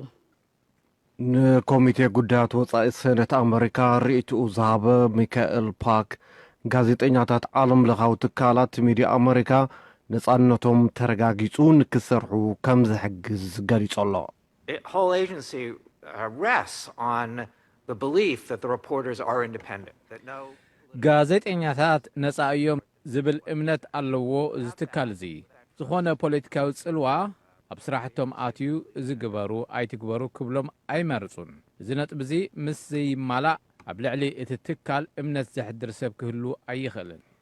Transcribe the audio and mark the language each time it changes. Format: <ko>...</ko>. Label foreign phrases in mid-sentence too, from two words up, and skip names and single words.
<ti>ንኮሚቴ ጉዳያት ወፃኢ ሰነት ኣሜሪካ ርእይትኡ ዝሃበ ሚካኤል ፓክ ጋዜጠኛታት ዓለም ለኻዊ ትካላት ሚድያ ኣሜሪካ ነፃነቶም ተረጋጊጹ ንክሰርሑ ከም ዝሕግዝ ገሊጹ ኣሎ</ti> <en>whole agency rests on the belief that the reporters are independent, that no...</en> <ti>ጋዜጠኛታት ነፃ እዮም ዝብል እምነት ኣለዎ ዝትካል እዚ ዝኾነ ፖለቲካዊ ጽልዋ ኣብ ስራሕቶም ኣትዩ ዝግበሩ ኣይትግበሩ ክብሎም ኣይመርጹን እዚ ነጥብ እዚ ምስ ዘይማላእ ኣብ ልዕሊ እቲ ትካል እምነት ዘሕድር ሰብ ክህሉ ኣይኽእልን</ti>